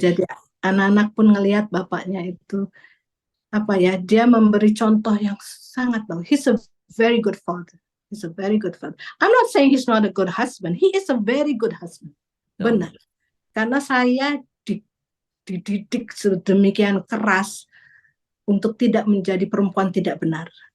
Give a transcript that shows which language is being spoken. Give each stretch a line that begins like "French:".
Indonesian: Jadi anak-anak pun ngelihat bapaknya itu dia memberi contoh yang sangat bagus.
English: He's a very good father. He's a very good father. I'm not saying he's not a good husband. He is a very good husband.
Indonesian: Benar. Karena saya dididik sedemikian keras untuk tidak menjadi perempuan tidak benar.